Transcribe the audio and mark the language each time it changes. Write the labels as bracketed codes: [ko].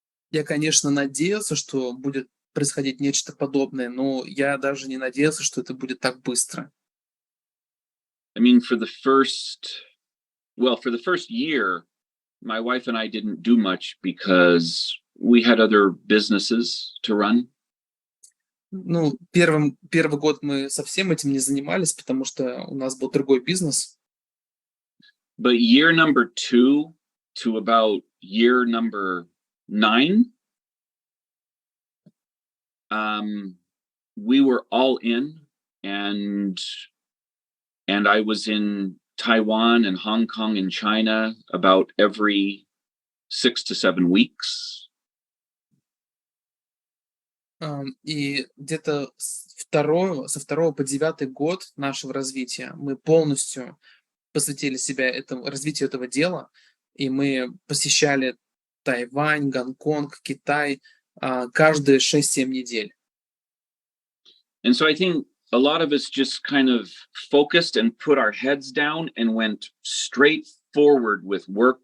[ru] Я, конечно, надеялся, что будет происходить нечто подобное, но я даже не надеялся, что это будет так быстро. [en] I mean, for the first year, my wife and I didn't do much because we had other businesses to run. [ru] Ну, первый год мы совсем этим не занимались, потому что у нас был другой бизнес. [en] But year number 2 to about year number 9, we were all in, and I was in Taiwan and Hong Kong and China about every 6 to 7 weeks. [ru] И где-то со второго по 9 год нашего развития мы полностью посвятили себя развитию этого дела, и мы посещали Тайвань, Гонконг, Китай каждые 6-7 недель. [en] And so I think a lot of us just kind of focused and put our heads down and went straight forward with work.